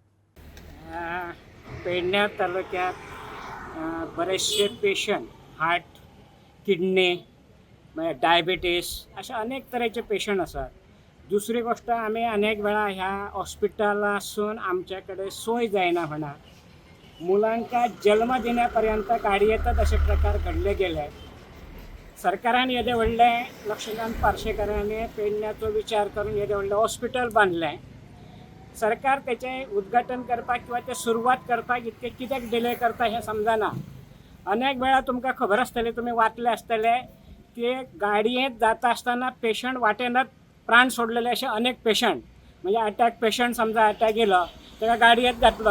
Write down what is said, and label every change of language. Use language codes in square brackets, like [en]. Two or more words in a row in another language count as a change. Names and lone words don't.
[mr] पेडण्या तालुक्यात बरेचसे पेशंट हार्ट, किडनी, डायबिटीस अशा अनेक तऱ्हेचे पेशंट असतात. [kok] दुसरी गोष्ट आम्ही अनेक वेळा ह्या हॉस्पिटलासून आमच्याकडे सोय जायना म्हणा. [mr] मुलांका जन्म देण्यापर्यंत गाडी येतात असे प्रकार घडले गेले. [kok] सरकारान येदे व्हडले लक्ष्मीकांत पार्सेकरांनी पेडण्याचो विचार करून येदे व्हडले हॉस्पिटल बांधले. सरकार त्याचे उद्घाटन करपाक किंवा ते सुरुवात करपाक इतके कित्याक डिले करता हे समजना. अनेक वेळा तुमकां खबर आसतले, तुम्ही वाचले आसतले की गाडयेंत जाता आसतना पेशंट वाटेनच प्राण सोडलेले असे अनेक पेशंट, म्हणजे अटॅक पेशंट समजा अटॅक येयलो तेका गाडयेंत घातलो.